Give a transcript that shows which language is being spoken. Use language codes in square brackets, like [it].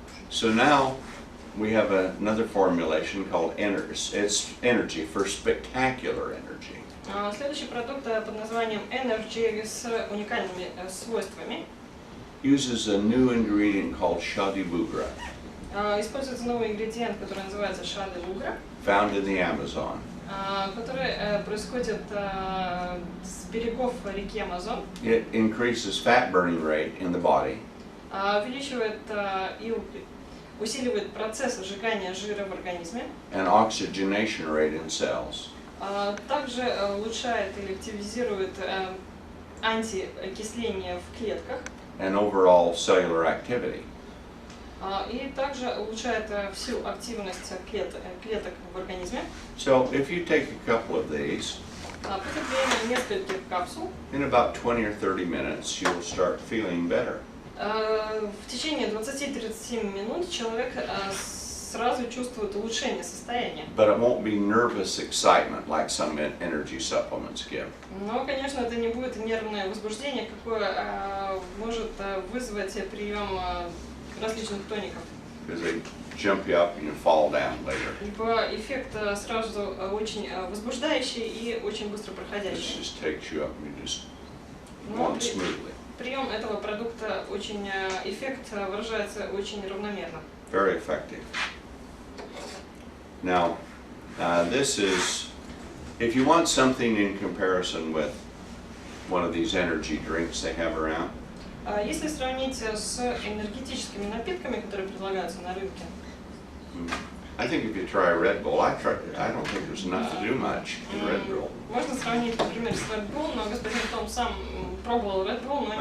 [en] So now we have another formulation called it's energy for spectacular energy. [ru] Следующий продукт под названием Energy с уникальными свойствами. [en] Uses a new ingredient called shadi-bugra, [ru] Используется новый ингредиент, который называется шады-бугра, [en] found in the Amazon. [ru] который происходит с берегов реки Амазон. [en] It increases fat burning rate in the body, [ru] Увеличивает и усиливает процесс сжигания жира в организме. [en] and oxygenation rate in cells. [ru] Также улучшает или активизирует антиокисление в клетках. [en] And overall cellular activity. [ru] И также улучшает всю активность клеток в организме. [en] So if you take a couple of these, [ru] Потребление нескольких капсул [en] in about 20 or 30 minutes, you'll start feeling better. [ru] в течение 20-30 минут человек сразу чувствует улучшение состояния. [en] But it won't be nervous excitement like some energy supplements give. [ru] Но, конечно, это не будет нервное возбуждение, какое может вызвать прием различных тоников. [en] Because they jump you up and you fall down later. [ru] Ибо эффект сразу очень возбуждающий и очень быстро [en] This [ru] проходящий. [en] just takes you up and you just go [ru] Но [en] on smoothly. [ru] прием этого продукта очень эффект выражается очень равномерно. [en] Very effective. Now, This is, if you want something in comparison with one of these energy drinks they have around. [ru] Если сравнить с энергетическими напитками, которые предлагаются на рынке, [en] I think if you try Red Bull, I don't think there's enough to do much in Red Bull. [ru] можно сравнить, например, с Red Bull, но господин Том сам пробовал Red Bull, но